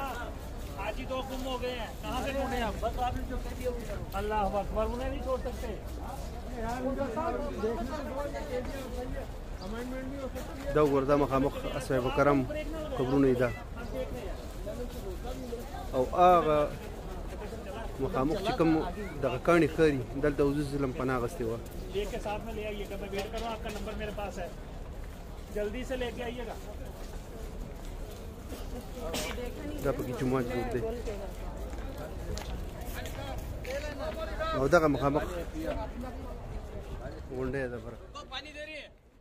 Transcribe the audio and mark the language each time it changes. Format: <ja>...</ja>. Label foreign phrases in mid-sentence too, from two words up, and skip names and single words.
<ps>دا وګوره دا مخامخ اصحاب کرام قبرونه دي. دا او هغه مخامخ چې کوم دغه کاڼي ښکاري دلته حضور</ps> <ar>صلی الله</ar> <ps>پناه اخیستې وه.</ps> <ur>لیکے ساتھ میں لے آئیےگا، میں ویٹ کر رہا ہوں، آپکا نمبر میرے پاس ہے، جلدی سے لیکے آئیےگا.</ur> <ps>دا پکې جومات جوړ دی او دغه مخامخ غونډۍ ده.</ps>